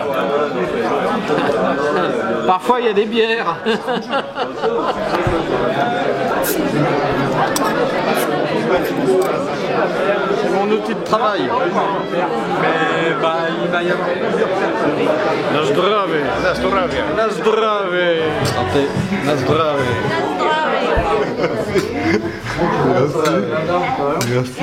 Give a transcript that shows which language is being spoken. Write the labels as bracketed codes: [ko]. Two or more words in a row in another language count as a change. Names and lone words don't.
[fr] Parfois il y a des bières. C'est mon outil de travail. Mais il va y avoir plusieurs personnes. [pl] Na zdrowie. Na zdrowie. Na zdrowie. Santé. Na zdrowie. [fr] Merci.